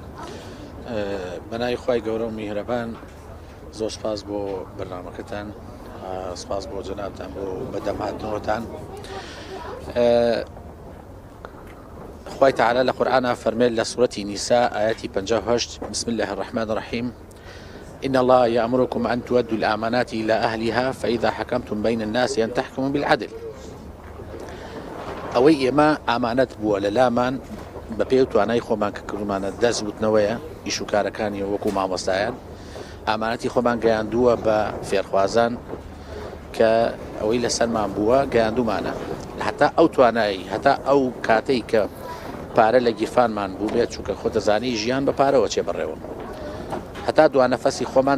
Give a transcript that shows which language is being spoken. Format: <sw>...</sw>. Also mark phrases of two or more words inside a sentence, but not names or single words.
<ckb>بەناوی خوای گەورە و میهرەبان زۆر سپاس بۆ بەرنامەکەتان سپاس بۆ جەنابتان بۆ بەدەمهاتنەوەتان خوای تعالی لە قورئانە فەرمێت لە سوورەتی نیسا ئاەتی 58</ckb> <ar>بسم الله الرحمن الرحیم إن الله يأمركم أن تؤدوا الأمانات إلى أهلها فإذا حكمتم بين الناس أن تحكموا بالعدل</ar> <ckb>ئەوەی ئێمە ئامانەت بووە لە لامان بە پێ و توانای خۆمان کە کردمانە دەست وتنەوەیە ئیش و کارەکانی وەکو مامۆستایان ئامانەتی خۆمان گەیاندووە بە فێرخوازان کە ئەوەی لەسەرمان بووە گەیاندومانە هەتا ئەو توانایی هەتا ئەو کاتەی کە پارە لە گیرفانمان بوو بێت چونکە خۆ دەزانی ژیان بە پارەوە چێ بڕێوە هەتا دوانەفەسی خۆمان</ckb>